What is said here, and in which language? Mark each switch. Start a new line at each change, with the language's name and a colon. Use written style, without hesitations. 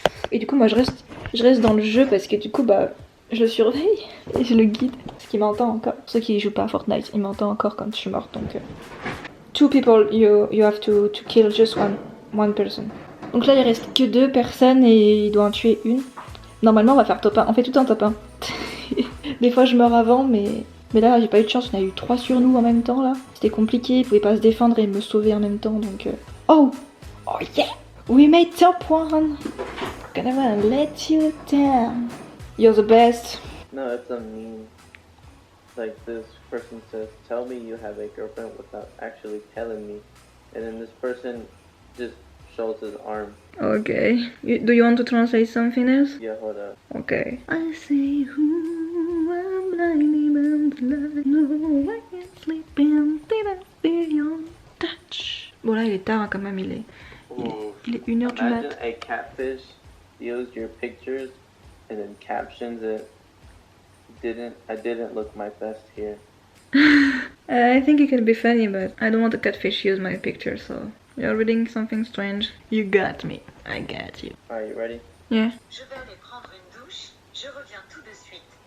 French: Et du coup moi je reste dans le jeu parce que du coup bah je le surveille et je le guide. Parce qu'il m'entend encore. Pour ceux qui jouent pas à Fortnite, il m'entend encore quand je suis morte donc...
English: Two people, you have to kill just one person.
French: Donc là il reste que 2 personnes et il doit en tuer une. Normalement on va faire top 1, on fait tout un top 1. Des fois je meurs avant mais là j'ai pas eu de chance, on a eu 3 sur nous en même temps là. C'était compliqué, ils pouvaient pas se défendre et me sauver en même temps donc...
English: Oh yeah! We made top 1! Gonna let you down. You're the best. No, that's a meme. Like this person says, tell me you have a girlfriend without actually telling me. And then this person just shows his arm. Okay. Do you want to translate something else? Yeah, hold up. Okay. I say who I'm blindly blind. No, I can't sleep in feel your touch.
French: Bon là il est tard hein, quand même, il est 1h du mat.
English: Imagine a catfish steals your pictures and then captions it. I didn't look my best here. I think it can be funny, but I don't want a catfish use my picture, so you're reading something strange. You got me. I got you. Alright, you ready? Yeah.
French: Je vais aller prendre une douche, je reviens tout de suite.